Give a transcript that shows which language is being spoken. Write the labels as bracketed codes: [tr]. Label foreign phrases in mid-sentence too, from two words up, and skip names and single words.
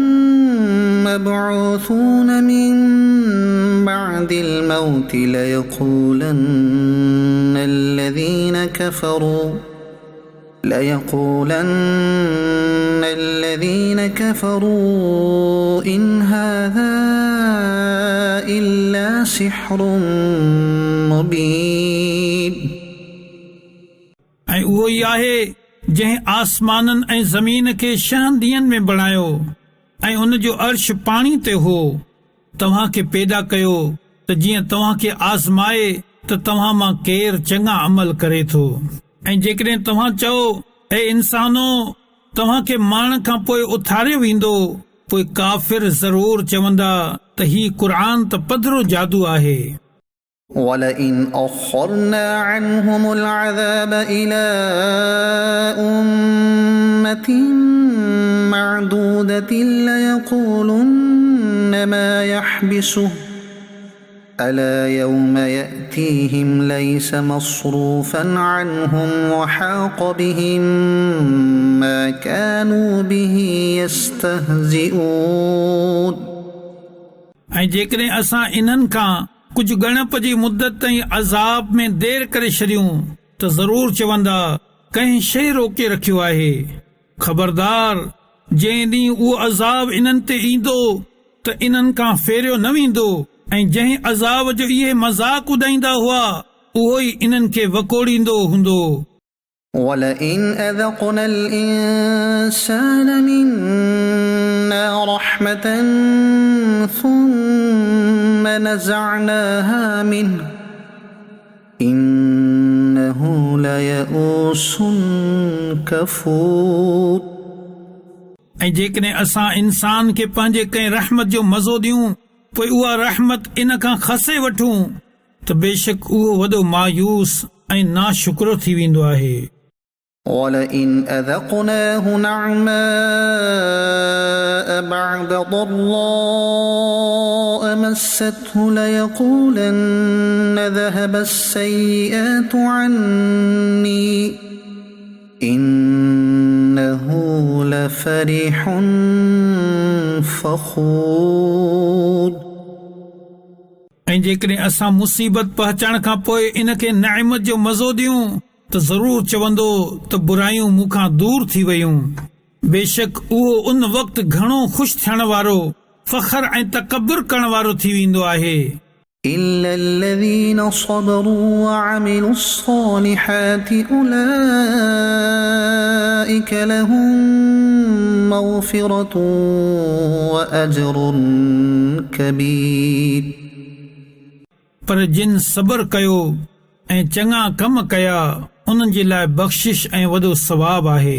[ar] مبعوثون من بعد الموت ليقولن الذين كفروا إن هذا إلا سحر مبين। [sd] ऐं उहो ई आहे जंहिं आसमाननि ऐं ज़मीन खे 6 ॾींहंनि में बणायो ऐं उन जो अर्श पाणी ते हो, तव्हां खे पैदा कयो त जीअं तव्हां खे आज़माए त तव्हां मां केरु चङा अमल करे थो। ऐं जेकॾहिं तव्हां चओ ए इंसानो तव्हां खे मारण खां पोइ उथारियो वेंदो, पोइ काफ़िर ज़रूर चवंदा त ही क़ुर त पधरो जादू आहे। [ar] ولئن أخرنا عنهم العذاب إلى أمة معدودة ليقولن ما يحبسه ألا يوم يأتيهم ليس مصروفا عنهم وحاق بهم ما كانوا به يستهزئون। [sd] ऐं जेकॾहिं असां इन्हनि खां कुझु गणप जी मुद्दत ताईं अज़ाब में देर करे छॾियूं त ज़रूर चवंदा कंहिं शइ रोके रखियो आहे। ख़बरदार जंहिं ॾींहुं उहो अज़ाब इन्हनि ते ईंदो त इन्हनि खां फेरियो न वेंदो, ऐं जंहिं अज़ाब जो इहे मज़ाक उॾाईंदा हुआ उहो ई इन्हनि खे वकोड़ींदो हूंदो। [ar] ولئن أذقنا الإنسان منا رحمة ثم نزعناها منه إنه ليئوس كفور। [sd] ऐं जेकॾहिं असां इंसान खे पंहिंजे कंहिं रहमत जो मज़ो ॾियूं पोइ उहा रहमत इन खां खसे वठूं त बेशक उहो वॾो मायूस ऐं नाशुक्रो थी वेंदो आहे। [ar] ولئن أذقناه نعماء بعد ضراء مسته ليقولن ذهب السيئات عني إنه لفرح فخور। [sd] ऐं जेकॾहिं असां मुसीबत पहुचण खां पोइ इनखे नेमत जो मज़ो ॾियूं त ज़रूर चवंदो त बुरायूं मूंखां दूर थी वयूं। बेशक उहो उन वक़्तु घणो ख़ुशि थियण वारो, फ़ख्र ऐं तकब्बुर करण वारो थी वेंदो आहे। [ar] إلا الذين صبروا وعملوا الصالحات أولئك لهم مغفرة وأجر كبير। [sd] पर जिन सबर कयो ऐं चङा कम कया उन्हनि जे लाइ बख़्शिश ऐं वॾो सवाब आहे।